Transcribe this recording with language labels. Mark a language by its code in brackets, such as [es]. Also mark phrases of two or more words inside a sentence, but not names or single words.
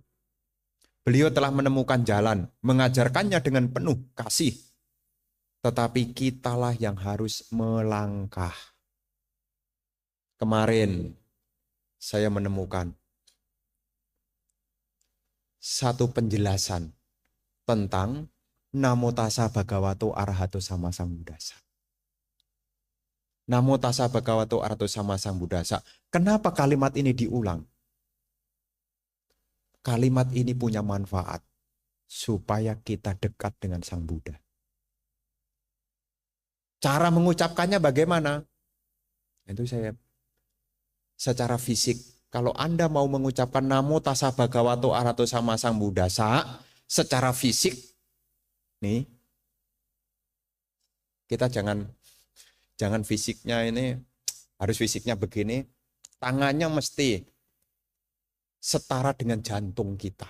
[id] Beliau telah menemukan jalan, mengajarkannya dengan penuh kasih. Tetapi kitalah yang harus melangkah. Kemarin saya menemukan satu penjelasan tentang [pi] Namo Tassa Bhagavato Arahato Sama Sambuddhassa. Namo Tassa Bhagavato Arahato Sama Sambuddhassa. [id] Kenapa kalimat ini diulang? Kalimat ini punya manfaat supaya kita dekat dengan Sang Buddha. Cara mengucapkannya bagaimana? Itu saya secara fisik Kalau Anda mau mengucapkan [pi] Namo Tassa Bhagavato Arahato Sama Sambuddhassa [id] secara fisik, nih, kita jangan fisiknya ini, harus fisiknya begini, tangannya mesti setara dengan jantung kita.